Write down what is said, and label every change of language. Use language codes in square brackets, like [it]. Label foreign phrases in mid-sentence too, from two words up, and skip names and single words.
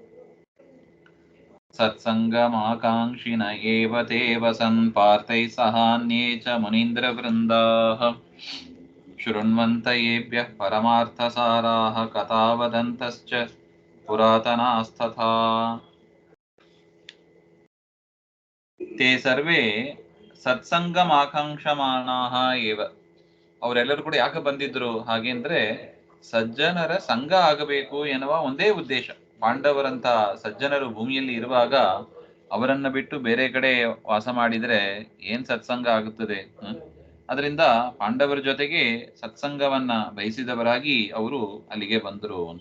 [sa] ಸತ್ಸಂಗಮಾಕಾಂಕ್ಷಿಣ ಏವ ತೇವ ಸನ್ ಪಾರ್ಥೈ ಸಹಾನ್ಯೇ ಚ ಮುನೀಂದ್ರ ವೃಂದಾಃ ಶೃಣ್ವಂತ ಯೇಭ್ಯಃ ಪರಮಾರ್ಥಸಾರಾಃ ಕಥಾ ವದಂತಶ್ಚ ಪುರಾತನಾಸ್ತಥಾ. ತೇ ಸರ್ವೇ ಸತ್ಸಂಗಮಾಕಾಂಕ್ಷಮಾಣಾಃ ಏವ, [kn] ಅವರೆಲ್ಲರೂ ಕೂಡ ಯಾಕೆ ಬಂದಿದ್ರು ಹಾಗೆ ಅಂದ್ರೆ ಸಜ್ಜನರ ಸಂಘ ಆಗಬೇಕು ಎನ್ನುವ ಒಂದೇ ಉದ್ದೇಶ. ಪಾಂಡವರಂತ ಸಜ್ಜನರು ಭೂಮಿಯಲ್ಲಿ ಇರುವಾಗ ಅವರನ್ನ ಬಿಟ್ಟು ಬೇರೆ ಕಡೆ ವಾಸ ಮಾಡಿದ್ರೆ ಏನ್ ಸತ್ಸಂಗ ಆಗುತ್ತದೆ? ಅದರಿಂದ ಪಾಂಡವರ ಜೊತೆಗೆ ಸತ್ಸಂಗವನ್ನ ಬಯಸಿದವರಾಗಿ ಅವರು ಅಲ್ಲಿಗೆ ಬಂದರು ಅಂತ.